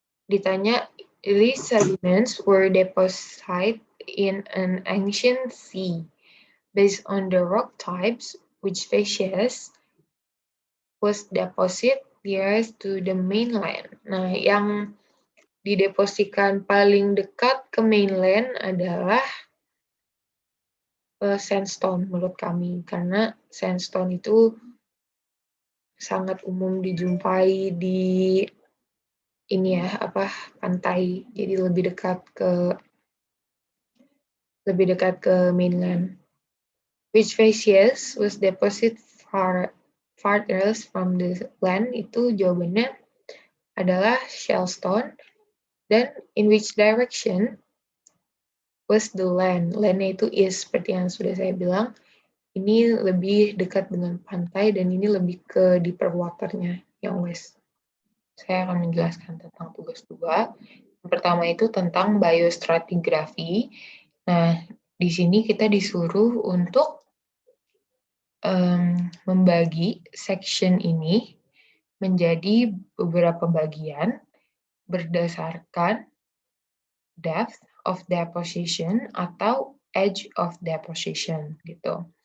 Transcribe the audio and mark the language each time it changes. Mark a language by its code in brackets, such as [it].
[en] Ditanya, these sediments were deposited in an ancient sea. Based on the rock types, which facies was deposit nearest to the mainland. [id] Nah, yang didepositkan paling dekat ke mainland adalah sandstone menurut kami, karena sandstone itu sangat umum dijumpai di pantai, jadi lebih dekat ke mainland. [en] Which facies was deposited farthest from the land, [id] itu jawabannya adalah [en] shellstone. Dan in which direction was the land? [id] Land-nya itu is, seperti yang sudah saya bilang, ini lebih dekat dengan pantai dan ini lebih ke deeper water-nya yang west. Saya akan menjelaskan tentang tugas 2. Yang pertama itu tentang biostratigraphy. Nah, di sini kita disuruh untuk membagi section ini menjadi beberapa bagian berdasarkan depth of deposition atau edge of deposition gitu.